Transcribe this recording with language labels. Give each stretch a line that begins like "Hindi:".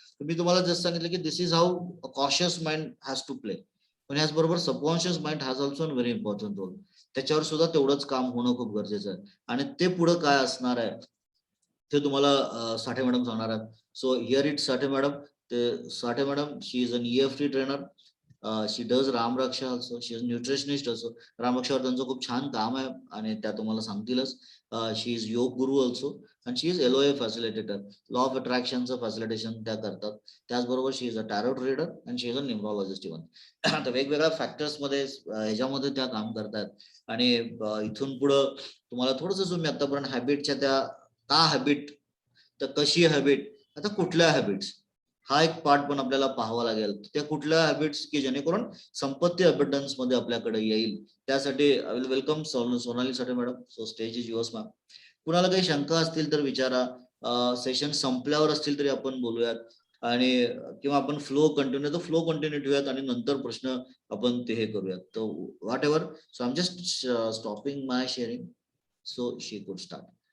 Marathi: तर मी तुम्हाला जस्ट सांगितलं की
English: This is how a conscious mind has to play.
Marathi: पण याचबरोबर
English: Subconscious mind has also very important role.
Marathi: त्याच्यावर सुद्धा तेवढंच काम होणं खूप गरजेचं आहे. आणि ते पुढे काय असणार आहे ते तुम्हाला साठे मॅडम सांगणार आहेत.
English: So hear it Sathe madam.
Marathi: ते साठे madam
English: She is an EFT trainer. She does Ramraksha also, she is nutritionist also.
Marathi: रामरक्षावर त्यांचं खूप छान काम आहे आणि त्या तुम्हाला सांगतीलच.
English: She is yoga guru also and she is LOA facilitator.
Marathi: Law of अट्रॅक्शनचं facilitation त्या करतात. त्याचबरोबर
English: She is a tarot reader and she is a numerologist even.
Marathi: तर वेगवेगळ्या फॅक्टर्स मध्ये ह्याच्यामध्ये त्या काम करतात. आणि इथून पुढं तुम्हाला थोडंसं जो मी आतापर्यंत हॅबिटच्या त्या का हॅबिट, तर कशी हॅबिट, आता कुठल्या हॅबिट्स, हा एक पार्ट पण आपल्याला पाहावा लागेल. त्या कुठल्या हॅबिट्स की जेणेकरून संपत्ती अबंडन्स मध्ये आपल्याकडे येईल. त्यासाठी
English: I will welcome Sonali Sathe madam. So stage is yours ma'am.
Marathi: कुणाला काही शंका असतील तर विचारा. सेशन संपल्यावर असतील तरी आपण बोलूयात. आणि किंवा आपण फ्लो कंटिन्यू ठेवूयात आणि नंतर प्रश्न आपण ते हे करूयात.
English: तर whatever. So I am just stopping my sharing so she could start.